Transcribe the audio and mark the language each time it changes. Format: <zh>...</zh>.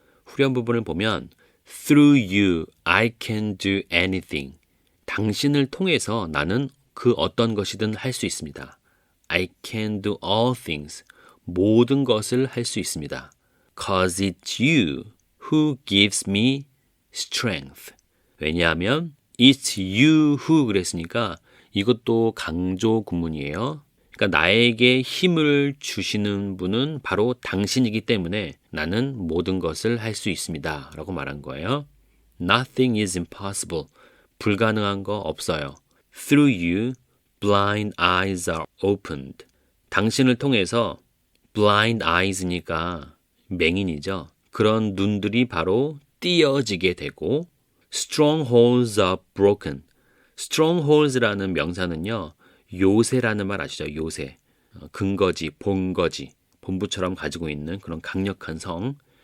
<ko>후렴 부분을 보면</ko> <en>Through you, I can do anything.</en> <ko>당신을 통해서 나는 그 어떤 것이든 할 수 있습니다.</ko> <en>I can do all things.</en> <ko>모든 것을 할 수 있습니다.</ko> <en>Cause it's you who gives me strength.</en> <ko>왜냐하면</ko> <en>it's you who</en> <ko>그랬으니까 이것도 강조 구문이에요. 그러니까 나에게 힘을 주시는 분은 바로 당신이기 때문에 나는 모든 것을 할 수 있습니다. 라고 말한 거예요.</ko> <en>Nothing is impossible.</en> <ko>불가능한 거 없어요.</ko> <en>Through you, blind eyes are opened.</en> <ko>당신을 통해서 blind eyes니까 맹인이죠. 그런 눈들이 바로 띄어지게 되고</ko> <en>strongholds are broken.</en> <ko>strongholds라는 명사는요. 요새라는 말 아시죠? 요새. 근거지, 본거지. 본부처럼 가지고 있는 그런 강력한 성.</ko>